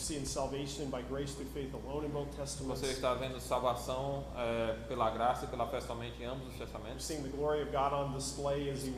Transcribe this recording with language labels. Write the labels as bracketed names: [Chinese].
[English] seeing salvation by grace through faith alone in both testaments. [Portuguese] Você está vendo salvação pela graça e pela fé somente em ambos os [English] You're [Portuguese] testamentos. [English] seeing the glory of God on display as He works.